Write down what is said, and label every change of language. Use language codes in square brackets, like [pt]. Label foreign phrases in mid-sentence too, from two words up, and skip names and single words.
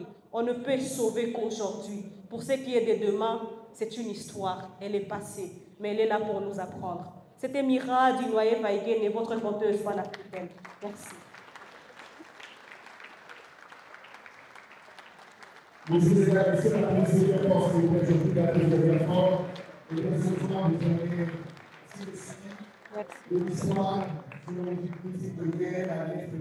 [fr] On ne peut sauver qu'aujourd'hui. Pour ce qui est de demain, c'est une histoire, elle est passée, mais elle est là pour nous apprendre. C'était Mira du Noyer Vaïguen et votre conteuse panafricaine. Merci. [pt] Vous agradecemos a presença do nosso representante do governo e representante do Ministério da